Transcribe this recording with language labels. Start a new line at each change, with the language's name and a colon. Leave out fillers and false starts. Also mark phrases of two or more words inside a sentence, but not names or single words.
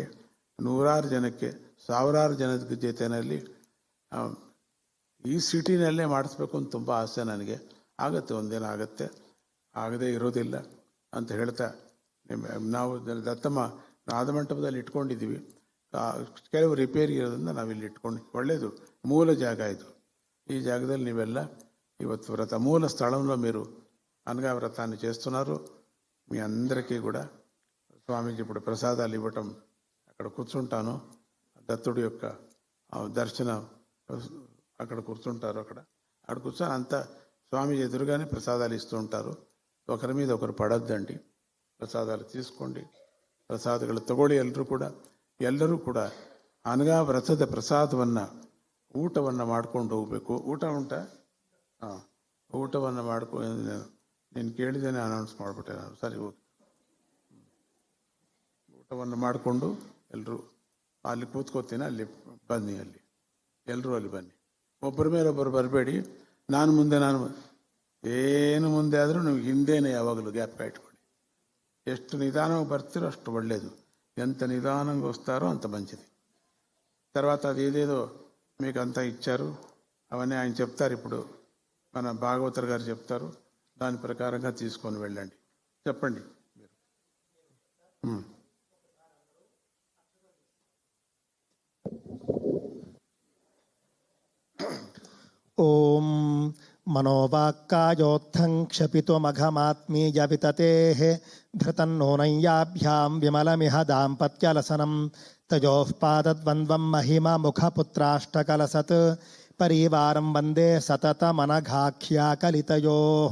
Kannada: 100 ಜನಕ್ಕೆ 1000 ಜನದ ಜೊತೆಯಲ್ಲಿ ಈ ಸಿಟಿನಲ್ಲೇ ಮಾಡಿಸ್ಬೇಕು ಅಂತ ತುಂಬ ಆಸೆ ನನಗೆ. ಆಗುತ್ತೆ, ಒಂದಿನ ಆಗುತ್ತೆ, ಆಗದೇ ಇರೋದಿಲ್ಲ ಅಂತ ಹೇಳ್ತಾ, ನಾವು ದತ್ತಮ್ಮ ನಾದಮಂಟಪದಲ್ಲಿ ಇಟ್ಕೊಂಡಿದ್ದೀವಿ. ಕೆಲವು ರಿಪೇರಿ ಇರೋದ್ರಿಂದ ನಾವಿಲ್ಲಿ ಇಟ್ಕೊಂಡು, ಒಳ್ಳೆಯದು, ಮೂಲ ಜಾಗ ಇದು.
Telugu: ఈ జాగದಲ್ಲಿ నీవెల్ల ఇవత్తు వ్రత మూల స్థలంలో మీరు అనగా వ్రతాన్ని చేస్తున్నారు. మీ అందరికీ కూడా స్వామీజీ ఇప్పుడు ప్రసాదాలు ఇవ్వటం, అక్కడ కూర్చుంటాను, దత్తుడి యొక్క దర్శనం, అక్కడ కూర్చుంటారు. అక్కడ కూర్చొని అంతా స్వామీజీ ఎదురుగానే ప్రసాదాలు ఇస్తూ ఉంటారు. ఒకరి మీద ఒకరు పడొద్దండి, ప్రసాదాలు తీసుకోండి,
Kannada: ಪ್ರಸಾದಗಳು ತಗೊಳ್ಳಿ. ಎಲ್ಲರೂ ಕೂಡ ಅನಘಾ ವ್ರತದ ಪ್ರಸಾದವನ್ನು ಊಟವನ್ನು ಮಾಡ್ಕೊಂಡು ಹೋಗಬೇಕು. ಊಟ ಉಂಟಾ? ಹಾಂ, ಊಟವನ್ನು ಮಾಡ್ಕೊಂಡು ನೀನು ಕೇಳಿದ್ದೇನೆ, ಅನೌನ್ಸ್ ಮಾಡಿಬಿಟ್ಟೆ ನಾನು. ಸರಿ, ಹೋಗಿ ಊಟವನ್ನು ಮಾಡಿಕೊಂಡು ಎಲ್ಲರೂ ಅಲ್ಲಿ ಕೂತ್ಕೋತೀನಿ. ಅಲ್ಲಿ ಬನ್ನಿ, ಎಲ್ಲರೂ ಅಲ್ಲಿ ಬನ್ನಿ. ಒಬ್ಬರ ಮೇಲೆ ಒಬ್ಬರು ಬರಬೇಡಿ. ನಾನು ಏನು ಮುಂದೆ ಆದರೂ ನೀವು ಹಿಂದೇನೆ ಯಾವಾಗಲೂ ಗ್ಯಾಪ್ ಇಟ್ಕೊಳ್ಳಿ. ಎಷ್ಟು నిదానంగా ಬರ್ತೀರೋ అಷ್ಟು ಒಳ್ಳೆಯದು.
Telugu: ఎంత నిదానంగా వస్తారో అంత మంచిది. తర్వాత అది ఏదేదో మీకు అంతా ఇచ్చారు, అవన్నీ ఆయన చెప్తారు. ఇప్పుడు మన భాగవతర్ గారు చెప్తారు. దాని ప్రకారంగా తీసుకొని వెళ్ళండి. చెప్పండి మీరు.
Sanskrit: ఓం మనోవాక్కాయోత్థం క్షపితుమఘమాత్మీయ వితతేః ధృతన్నూనయ్యాభ్యాం విమలమిహ దాంపత్యలసనం తయోః పాదద్వంద్వం మహిమముఖపుత్రాష్టకలసత్ పరివారం వందే సతతమనఘాఖ్యాకలితయోః.